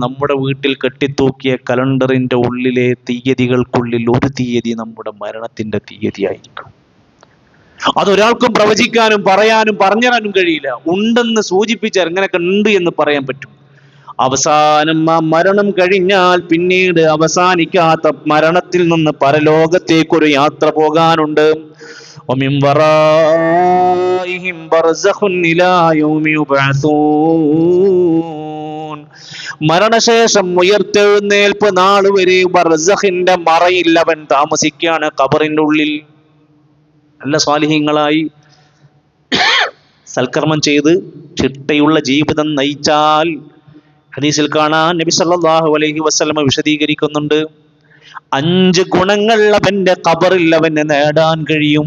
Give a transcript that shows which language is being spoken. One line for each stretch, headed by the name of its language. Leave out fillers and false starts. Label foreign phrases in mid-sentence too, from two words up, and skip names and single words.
Malayalam: നമ്മുടെ വീട്ടിൽ കെട്ടിത്തൂക്കിയ കലണ്ടറിന്റെ ഉള്ളിലെ തീയതികൾക്കുള്ളിൽ ഒരു തീയതി നമ്മുടെ മരണത്തിന്റെ തീയതിയായിരിക്കും. അതൊരാൾക്കും പ്രവചിക്കാനും പറയാനും പറഞ്ഞുതരാനും കഴിയില്ല. ഉണ്ടെന്ന് സൂചിപ്പിച്ചാൽ എങ്ങനെയൊക്കെ ഉണ്ട് എന്ന് പറയാൻ പറ്റും. അവസാനം ആ മരണം കഴിഞ്ഞാൽ പിന്നീട് അവസാനിക്കാത്ത മരണത്തിൽ നിന്ന് പരലോകത്തേക്കൊരു യാത്ര പോകാനുണ്ട്.
Arabic: وَمِنْ وَرَائِهِمْ بَرْزَخٌ إِلَى يَوْمِ يُبْعَثُونَ.
Malayalam: മരണശേഷം ഉയർത്തെഴുന്നേൽപ്പ് നാൾ വരെ ബർസഖിന്റെ മറയിൽ അവൻ താമസിക്കുകയാണ്, ഖബറിന്റെ ഉള്ളിൽ. നല്ല സ്വാലിഹീങ്ങളായി സൽക്കർമ്മം ചെയ്ത് ചിട്ടയുള്ള ജീവിതം നയിച്ചാൽ, ഹദീസിൽ കാണാൻ നബി
Arabic: صلى الله عليه وسلم
Malayalam: വിശദീകരിക്കുന്നുണ്ട്, 5 ഗുണങ്ങൾ അവന്റെ ഖബറിൽ അവന് നേടാൻ കഴിയും.